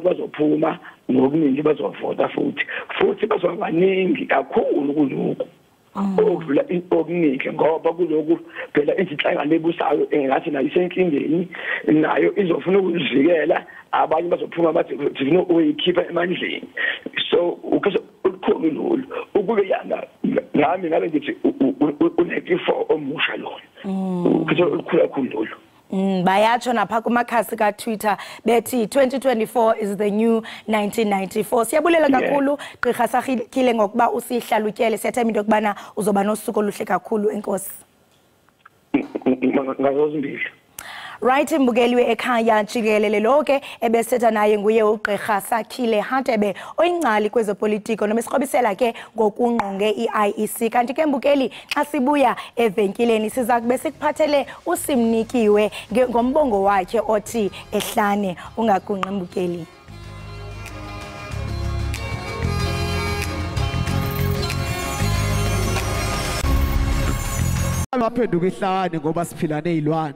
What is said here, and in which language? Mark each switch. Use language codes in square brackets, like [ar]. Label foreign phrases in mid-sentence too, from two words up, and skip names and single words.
[zu] bazophuma ngokuningi bazovota futhi bazobaningi kakhulu kuloko okudlula okuningi ngoba kuloko phela izinhlangano ebusayo engathi nayo isenkingeni nayo izofuna ukuzivikela abanye bazophuma bathi thina uyikhipha emandleni so ukhetho olukhulu lolu ukube yana ngami ngabe ngithi u94 omusha lona ukhetho olukhulu kakhulu lolu. [xh] Bayatsho napha kumakhasi kaTwitter bethi 2024 [en] is the new 1994. [xh] Siyabulela kakhulu gqirha Sakhile ngokuba usihlalutyele siyathemba into kubana uzoba nosuku oluhle kakhulu enkosi. ngazozimbili. Right, mbukeli we-Ekhaya Jikelele lonke ebesetha naye nguye uGqirha Sakhile Hatebe oyingcali kwezopolitiko nomesiqobisela ke ngokungqonge i-IEC. Kanti ke mbukeli xa sibuya evenkileni siza kube sikuphathele usimnikiwe ngombongo wakhe othi ehlane. Ungagungqi mbukeli. Baphenduka ehlane ngoba siphila nezilwane.